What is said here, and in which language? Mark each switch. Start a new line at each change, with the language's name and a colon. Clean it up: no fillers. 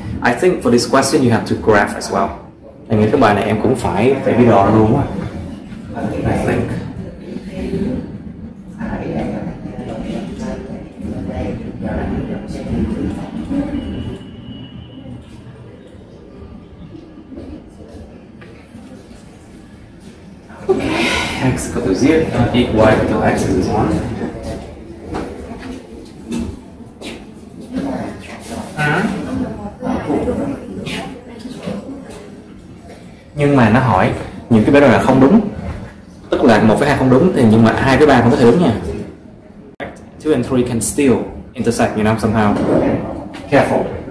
English: I think for this question you have to graph as well.
Vietnamese: Anh nghĩ cái bài này em cũng phải viết đồ luôn á.
English: I think. X equal to 0, y equal to x is 1.
Vietnamese: Nhưng mà nó hỏi những cái biểu đồ là không đúng, tức là 1 với 2 không đúng thì nhưng mà 2 với 3 không có thể đúng nha.
English: 2 and 3 can still intersect, you know, somehow. Careful.